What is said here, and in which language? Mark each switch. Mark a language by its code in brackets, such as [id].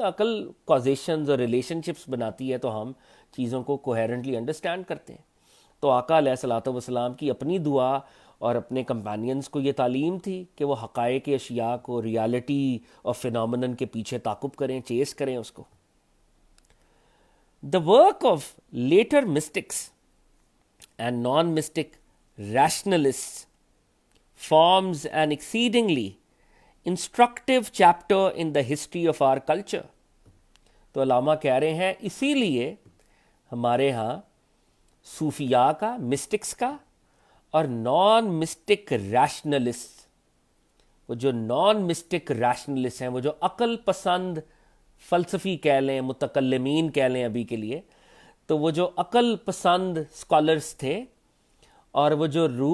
[ur] عقل کازیشنز اور relation ships بناتی ہے تو ہم چیزوں کو کوہیرنٹلی انڈرسٹینڈ کرتے ہیں. تو آقا علیہ الصلوۃ والسلام کی اپنی دعا اور اپنے کمپینینز کو یہ تعلیم تھی کہ وہ حقائق اشیاء کو، ریالٹی اور فینومینن کے پیچھے تعقب کریں، چیز کریں اس کو. [en] The work of later mystics and non-mystic rationalists forms an exceedingly instructive chapter in the history of our culture. [ur] تو علامہ کہہ رہے ہیں اسی لیے ہمارے ہاں صوفیاء کا، مسٹکس کا، اور نان مسٹک ریشنلسٹ، وہ جو نان مسٹک ریشنلسٹ ہیں، وہ جو عقل پسند فلسفی کہہ لیں، متکلمین کہہ لیں ابھی کے لیے، تو وہ جو عقل پسند اسکالرس تھے اور وہ جو